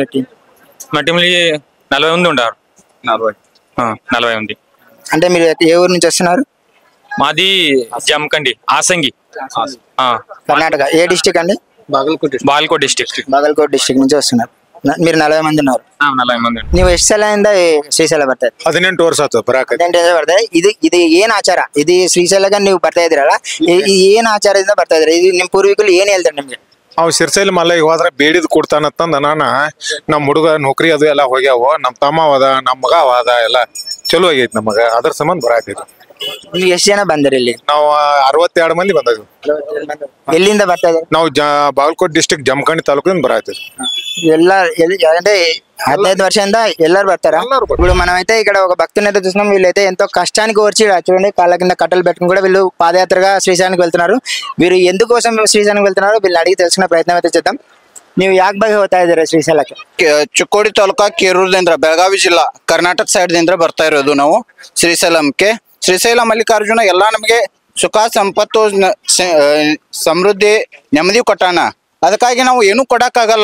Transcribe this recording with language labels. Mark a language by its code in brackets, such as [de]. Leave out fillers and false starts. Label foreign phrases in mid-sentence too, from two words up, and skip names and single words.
[te] మా టీంలో 40 మంది ఉంటారు. 40 మంది. అంటే మీరు ఏ ఊరు నుంచి వస్తున్నారు? మాది జమకండి, ఆసంగి, కర్ణాటక. ఏ డిస్టిక్ అండి? బాగల్కోట్ డిస్టిక్. బాగల్కోట్ డిస్టిక్ నుంచి వస్తున్నారు. మీరు 40 మంది ఉన్నారు. [kn] 40 ಮಂದಿ. ನೀವು ಎಷ್ಟು ಸಲ ಇಂದ ಶ್ರೀಶೈಲ ಬರ್ತಾ ಇದ್ದೀರಿ? 18 ವರ್ಷ ಆಯ್ತು ಬರಾಕ. 18 ವರ್ಷ ಬರ್ತಾ ಇದು ಏನ್ ಆಚಾರ? ಇದು ಶ್ರೀಶೈಲಕ್ಕೆ ನೀವು ಬರ್ತಾ ಇದ್ದೀರಲ್ಲ, ಏನ್ ಆಚಾರದಿಂದ ಬರ್ತಾ ಇದ್ದೀರಿ? ಇದು ನಿಮ್ ಪೂರ್ವಿಕರು ಏನ್ ಹೇಳ್ತಾರೆ ನಿಮ್ಗೆ? ಅವ್ ಶ್ರೀಶೈಲ ಮಲ್ಲಯ್ಯ ಹೋದ್ರೆ ಬೇಡಿದ್ ಕೊಡ್ತಾನಂತಂದ ನಮ್ಮ ಹುಡುಗ ನೌಕರಿ ಅದು ಎಲ್ಲ ಹೋಗ್ಯಾವ. ನಮ್ ತಮ್ಮ ಅದ, ನಮ್ ಮಗ ಅದ, ಎಲ್ಲ ಚಲೋ ಆಗೈತಿ ನಮಗ. ಅದ್ರ ಸಂಬಂಧ ಬರಾಕೈತಿ. ನೀವು ಎಷ್ಟು ಜನ ಬಂದಿರಿ ಇಲ್ಲಿ? ನಾವು 62 ಮಂದಿ ಬಂದಿದ್ವಿ. ಎಲ್ಲಿಂದ ಬರ್ತಾ ಇದ್ದೀರಿ? ನಾವು ಬಾಗಲಕೋಟೆ ಡಿಸ್ಟಿಕ್ ಜಮಖಂಡಿ ತಾಲೂಕಿಂದ ಬರಾಕೈತಿ. ಎಲ್ಲ అంటే 15 ವರ್ಷದಿಂದ ಎಲ್ಲರೂ ಬರ್తారా? [te] ఇప్పుడు మనమైతే ఇక్కడ ఒక భక్తుని అయితే చూస్తున్నాం. వీళ్ళైతే ఎంతో కష్టానికి వచ్చి చూడండి, కాళ్ళ కింద కట్టలు పెట్టుకుని కూడా వీళ్ళు పాదయాత్రగా శ్రీశైలానికి వెళ్తున్నారు. వీరు ఎందుకోసం శ్రీశైలానికి వెళ్తున్నారు వీళ్ళు అడిగి తెలుసుకునే ప్రయత్నం అయితే చేద్దాం. [kn] ನೀವು ಯಾಕೆ ಬಗ್ಗೆ ಹೋಗ್ತಾ ಇದ್ದೀರಾ ಶ್ರೀಶೈಲಕ್ಕೆ? ಚಿಕ್ಕೋಡಿ ತಾಲೂಕಾ ಕೇರೂರದಿಂದ, ಬೆಳಗಾವಿ ಜಿಲ್ಲಾ, ಕರ್ನಾಟಕ ಸೈಡ್ ದಿಂದ ಬರ್ತಾ ಇರೋದು ನಾವು ಶ್ರೀಶೈಲಂಕ್ಕೆ. ಶ್ರೀಶೈಲ ಮಲ್ಲಿಕಾರ್ಜುನ ಎಲ್ಲ ನಮಗೆ ಸುಖ ಸಂಪತ್ತು ಸಮೃದ್ಧಿ ನೆಮ್ಮದಿ ಕೊಟ್ಟಾನ. ಅದಕ್ಕಾಗಿ ನಾವು ಏನು ಕೊಡಕ್ಕಾಗಲ್ಲ.